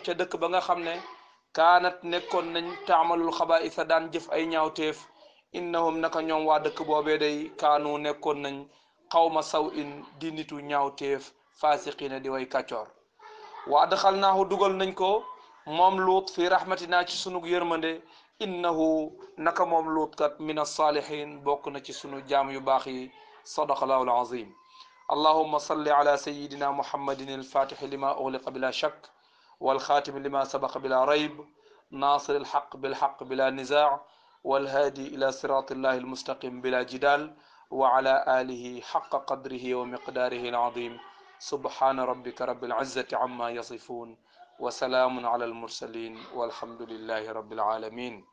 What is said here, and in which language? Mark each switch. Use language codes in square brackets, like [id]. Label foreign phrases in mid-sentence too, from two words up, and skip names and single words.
[wo] ca dëkk ba nga xam ne kaanat nekkoon nañ [ar] تعمل الخبائث [wo] daan jëf ay ñaawteef innahum naka ñoom waa dëkk boobee day kaanu nekkoon nañ [ar] قوم سوء [wo] in di nitu ñaawteef faasiqina di way kàccoor [ar] وأدخلناه [wo] dugal nañ ko moom luut [ar] في رحمتنا [wo] ci sunu yërmande innahu naka moom luut kat [ar] من الصالحين [wo] bokk na ci sunu jaam yu baax yi [ar] صدق الله العظيم اللهم صل على سيدنا محمد الفاتح لما أغلق بلا شك والخاتم لما سبق بلا ريب ناصر الحق بالحق بلا نزاع والهادي إلى صراط الله المستقيم بلا جدال وعلى آله حق قدره ومقداره العظيم سبحان ربك رب العزة عما يصفون وسلام على المرسلين والحمد لله رب العالمين.